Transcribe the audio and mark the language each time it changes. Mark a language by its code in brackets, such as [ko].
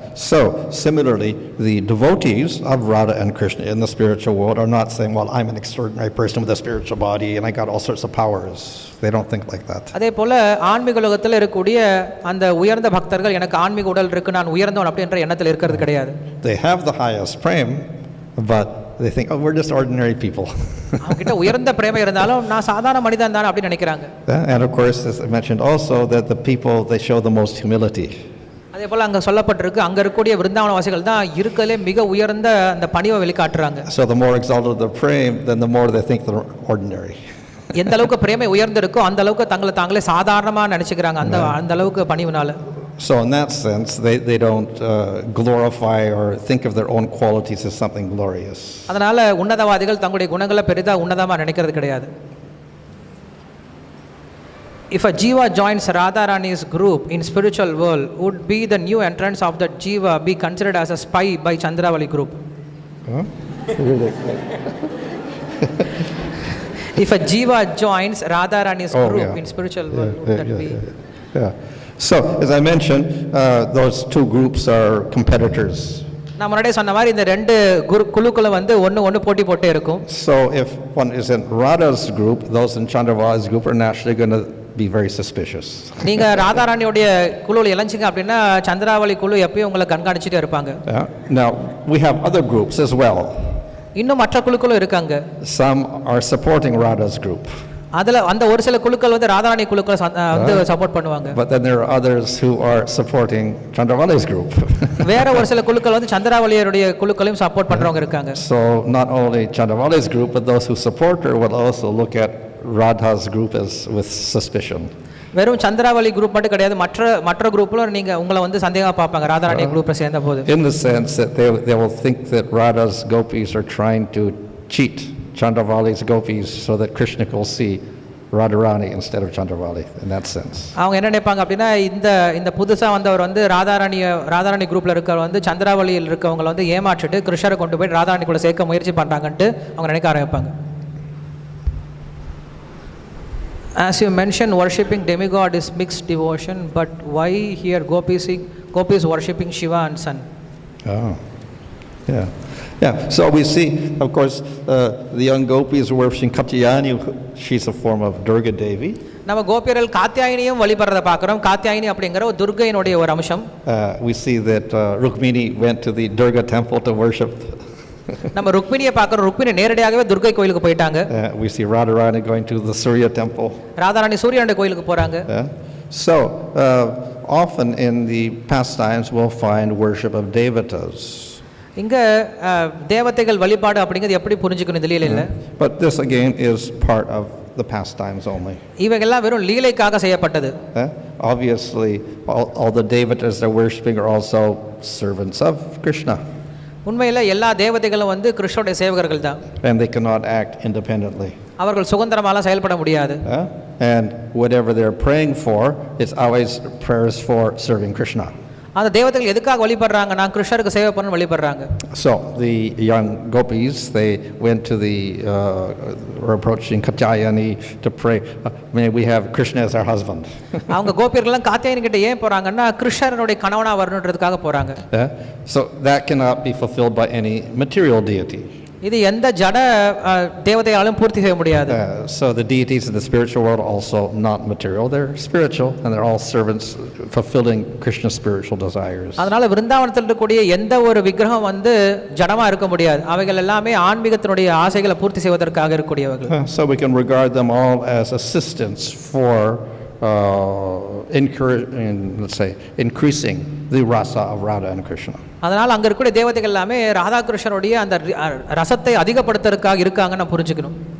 [en] So similarly, the devotees of Radha and Krishna in the spiritual world are not saying, well, I'm an extraordinary person with a spiritual body and I got all sorts of powers. They don't think like that. [ta] அதே போல ஆன்மீக உலகத்தில் இருக்கக்கூடிய அந்த உயர்ந்த பக்தர்கள் எனக்கு ஆன்மீக உடல் இருக்கு, நான் உயர்ந்தவன் அப்படின்ற எண்ணத்தில் இருக்கிறது கிடையாது. [en] They have the highest prem, but they think, oh, we're just ordinary people. [ta] அவங்க கிட்ட உயர்ந்த பிரேமை இருந்தாலும் நான் சாதாரண மனிதன் தான் அப்படி நினைக்கிறாங்க. [en] And of course, as I mentioned also, that the people, they show the most humility. [ta] அதே போல் அங்கே சொல்லப்பட்டிருக்கு, அங்கே இருக்கக்கூடிய விருந்தாவன வாசிகள் தான் இருக்கிறதுலே மிக உயர்ந்த அந்த பணிவை வெளிக்காட்டுறாங்க. [en] So the more exalted the prem, then the more they think they're ordinary. [ta] எந்த அளவுக்கு பிரேமை உயர்ந்திருக்கோ அந்த அளவுக்கு தங்களை தாங்களே சாதாரணமாக நினச்சிக்கிறாங்க, அந்த அளவுக்கு பணிவினால. [en] So in that sense, they don't glorify or think of their own qualities as something glorious. [ta] அதனால உன்னதவாதிகள் தங்களுடைய குணங்களை பெரிதாக உன்னதமாக நினைக்கிறது கிடையாது. [en] If a jiva joins Radharani's group in spiritual world, would be the new entrance of that jiva be considered as a spy by Chandravali group? Huh? If a jiva joins Radharani's group in spiritual world, would that be? So, as I mentioned, those two groups are competitors. [ta] நான் முன்னாடியே சொன்ன மாதிரி இந்த ரெண்டு குழுக்களை வந்து ஒன்று போட்டி போட்டே இருக்கும். [en] So, if one is in Radha's group, those in Chandravali's group are naturally going to be very suspicious. [ta] நீங்க ராதாராணியோட குழுவில் இளைஞ்சிங்க அப்படின்னா சந்திராவளி குழு எப்பயும் உங்களை கண்காணிச்சுட்டே இருப்பாங்க. [en] Now, we have other groups as well. [ta] இன்னும் மற்ற குழுக்களும் இருக்காங்க. [en] Some are supporting Radha's group. [ta] அதுல அந்த ஒரு சில குழுக்கள் வந்து ராதாராணி குழுக்களை வந்து சப்போர்ட் பண்ணுவாங்க. [en] But then there are others who are supporting Chandravali's group. [ta] வேற ஒரு சில குழுக்கள் வந்து சந்திராவளியோட குழுக்களையும் சப்போர்ட் பண்றவங்க இருக்காங்க. [en] So not only Chandravali's group, but those who support her will also look at Radha's group as with suspicion. [ta] வெறும் சந்திராவளி group மட்டும் கிடையாது, மற்ற குரூப்ல நீங்க உங்களை வந்து சந்தேகமா பார்ப்பாங்க ராதாராணி குரூப்ல சேர்ந்த போது. [en] In the sense that they will think that Radha's gopis are trying to cheat Chandravali's gopis so that Krishna will see Radharani instead of Chandravali, in that sense. [ta] அவங்க என்ன நினைப்பாங்க அப்படின்னா இந்த புதுசா வந்தவர் வந்து ராதாராணி குரூப்ல இருக்கவர் வந்து சந்திராவளியில் இருக்கவங்க வந்து ஏமாற்றிட்டு கிருஷ்ணரை கொண்டு போய் ராதாராணி கூட சேர்க்க முயற்சி பண்றாங்கன்ட்டு அவங்க நினைக்க ஆரம்பிப்பாங்க. [en] As you mentioned, worshipping demigod is mixed devotion, but why here gopis worshipping Shiva and Sun? Oh, yeah. So we see, of course, the young gopis worshiping Katyayani. She's a form of Durga Devi. [ta] நம்ம கோபியர்கள் காத்யாயினியும் வழிபடுறத பார்க்குறோம். காத்யாயினி அப்படிங்கிற ஒரு துர்கையினுடைய ஒரு அம்சம். [en] We see that Rukmini went to the Durga temple to worship. [ta] நம்ம ருக்மிணியை பார்க்குறோம். ருக்மிணி நேரடியாகவே துர்கை கோயிலுக்கு போயிட்டாங்க. [en] We see Radharani going to the Surya temple. [ta] Radharani சூரியனுடைய கோயிலுக்கு போறாங்க. [en] So often in the pastimes we'll find worship of devatas. [ta] இங்க தேவதைகள் வழிபாடு அப்படிங்கிறது எப்படி புரிஞ்சுக்கணும் இந்த லீலையில? [en] But this again is part of the pastimes only. [ta] இவைகள்லாம் வெறும் லீலைக்காக செய்யப்பட்டது. [en] Obviously all the devatas they're worshiping are also servants of Krishna. [ta] உண்மையில் எல்லா தேவதைகளும் வந்து கிருஷ்ணனுடைய சேவகர்கள் தான். [en] And they cannot act independently. [ta] அவர்கள் சுதந்திரமாக செயல்பட முடியாது. [en] And whatever they're praying for, it's always prayers for serving Krishna. [ta] அந்த தேவதைகள் எதுக்காக வழிபடுறாங்கன்னா கிருஷ்ணருக்கு சேவை பண்ண வழிபடுறாங்க. [en] So the young gopis they went to the were approaching Katyayani to pray, may we have Krishna as our husband. [ta] அவங்க கோபியர்கள்லாம் காத்யாயனி கிட்ட ஏன் போறாங்கன்னா கிருஷ்ணனுடைய கணவனா வரணும்ன்றதுக்காக போறாங்க. [en] So that cannot be fulfilled by any material deity. [ta] இது எந்த ஜட தேவதையாலும் பூர்த்தி செய்ய முடியாது. [en] So the deities in the spiritual world also not material, they're spiritual and they're all servants fulfilling Krishna's spiritual desires. [ta] அதனால விருந்தாவனத்தில் இருக்கக்கூடிய எந்த ஒரு விக்கிரகம் வந்து ஜடமா இருக்க முடியாது. அவைகள் எல்லாமே ஆன்மீகத்தினுடைய ஆசைகளை பூர்த்தி செய்வதற்காக இருக்கக்கூடியவர்கள். [en] So we can regard them all as assistants for let's say increasing the rasa of Radha and Krishna. [ta] அதனால அங்க இருக்கக்கூடிய தேவதைகள் எல்லாமே ராதா கிருஷ்ணருடைய அந்த ரசத்தை அதிகப்படுத்துறதுக்காக இருக்காங்கன்னு நான் புரிஞ்சுக்கணும்.